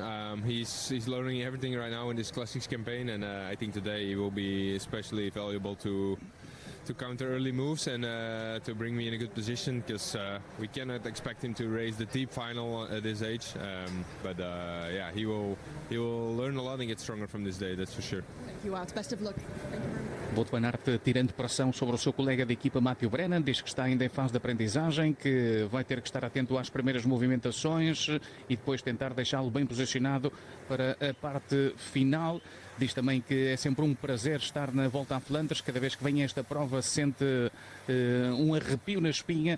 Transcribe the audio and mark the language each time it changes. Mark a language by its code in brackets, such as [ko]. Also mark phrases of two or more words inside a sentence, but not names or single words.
[en] He's learning everything right now in this Classics campaign, and I think today he will be especially valuable to counter early moves and to bring me in a good position, because we cannot expect him to race the deep final at this age. He will learn a lot and get stronger from this day, that's for sure. Thank you, Wout. Best of luck. Thank you very much. [pt] Wout van Aert tirando pressão sobre o seu colega de equipa Matthew Brennan, diz que está ainda em fase de aprendizagem, que vai ter que estar atento às primeiras movimentações e depois tentar deixá-lo bem posicionado para a parte final. Diz também que é sempre um prazer estar na Volta à Flandres, cada vez que vem a esta prova sente um arrepio na espinha.